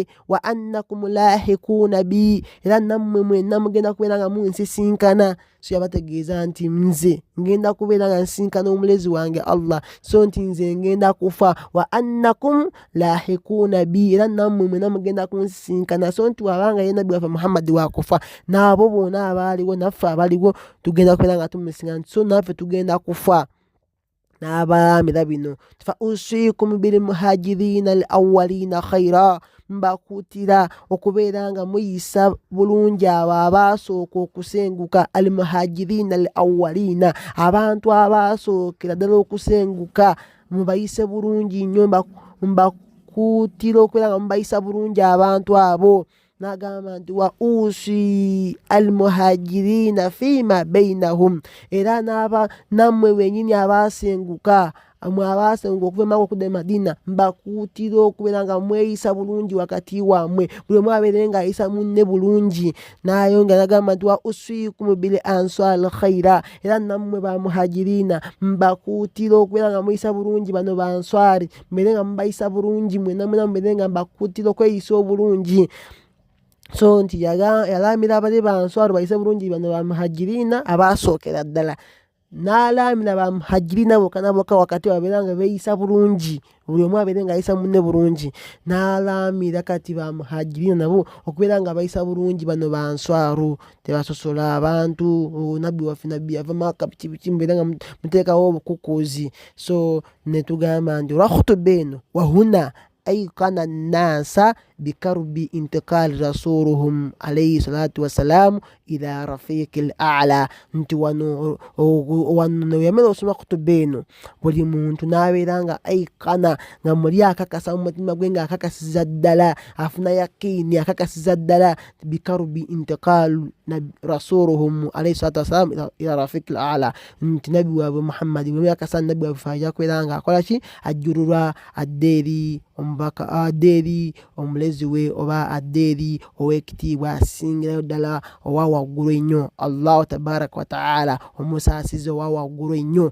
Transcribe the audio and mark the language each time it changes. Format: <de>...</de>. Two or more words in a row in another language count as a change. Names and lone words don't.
<ar>وأنكم لاحقون بي</ar> <lg>era nammwe mwenna mugenda kubeera nga munsisinkana so yabategeeza nti nze ngenda kubeera nga nsisinkana omulezi wange Allah so nti nze ngenda kufa</lg> <ar>وأنكم لاحقون بي</ar> <lg>era nammwe mwenna mugenda kunsisinkana so nti wabanga ye nabbi waffe Muhammad wakufa n'abo bonna abaaliwo naffe abaliwo tugenda kubeera nga tumusisinkana so naffe tugenda kufa n'abalamira bino</lg> <ar>فأوصيكم بالمهاجرين الأولين خيرا,</ar> <lg>mbakutira okubeera nga muyisa bulungi abo abaasooka okusenguka,</lg> <ar>المهاجرين الأولين,</ar> <lg>abantu abaasookera ddala okusenguka mubayise bulungi nnyo, mbakutira okubeera nga mubayisa bulungi abantu abo. N'agamba nti</lg> <ar>وأوصي المهاجرين فيما بينهم,</ar> <lg>era nammwe bennyini abaasenguka okuva emaka okudda e Madina, mbakuutira okubeera nga mweyisa bulungi wakati wammwe, buli omu abeere nga ayisa munne bulungi. N'ayongera n'agamba nti</lg> <ar>وأوصيكم بالأنصار خيرا,</ar> <lg>era nammwe ba muhajirina mbakuutira okubeera nga muyisa bulungi bano ba answari, mubeere nga mubayisa bulungi, mwena mubeere nga mbakuutira okweyisa obulungi. So nti yalamira abali ba answari bayise bulungi bano ba muhajirina abaasookera ddala, n'alamira ba muhajirina bokka na bokka wakati babeera nga beeyisa bulungi, buli omu abeere nga ayisa munne bulungi. N'alamira kati ba muhajirina nabo okubeera nga bayisa bulungi bano ba answaru, tebasosola abantu, nabbi waffe nabbi yava Makka biki biki, mubeere nga muteekawo obukukuuzi. So ne tugamba nti olwa khutuba eno</lg> <ar>wahuna أيقن الناس بكرب انتقال رسولهم عليه الصلاة والسلام إلى رفيق الأعلى.</ar> <lg>nti wano yamera osoma kutuba eno buli muntu n'abeera nga aikana, nga muli akakasa mu mutima gwe, nga akakasiza ddala, afuna yakiini akakasiza ddala</lg> <ar>بقرب انتقال رسولهم عليه الصلاة والسلام إلى الرفيق الأعلى,</ar> <lg>nti nabbi waabwe Muhammadi bwe yakasa nabbi waabwe fajja kubeera nga akola ki, ajjululwa adde eri omubaka, adde eri omulezi we, oba adde eri ow'ekitiibwa asingirayo ddala owa waggulu ennyo,</lg> <ar>الله تبارك وتعالى,</ar> <lg>omusaasizi owa waggulu ennyo.</lg>